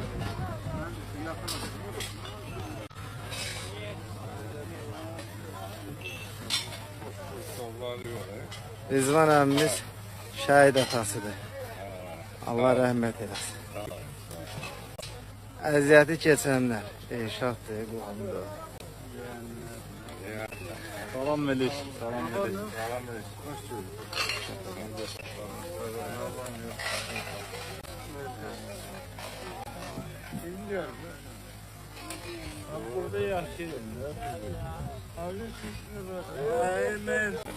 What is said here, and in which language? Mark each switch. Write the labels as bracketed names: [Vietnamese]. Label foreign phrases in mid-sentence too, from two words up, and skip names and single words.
[Azerbaijani] Rizvan əmmimiz şəhid atasıdır. Allah rəhmət eləsin. Əziyyəti keçənlər. Şahdır, qoğumdur. Salam Melis. Salam Melis. Salam Melis. [Turkish] Bilmiyorum. Burada yaşıyorum. Aynen.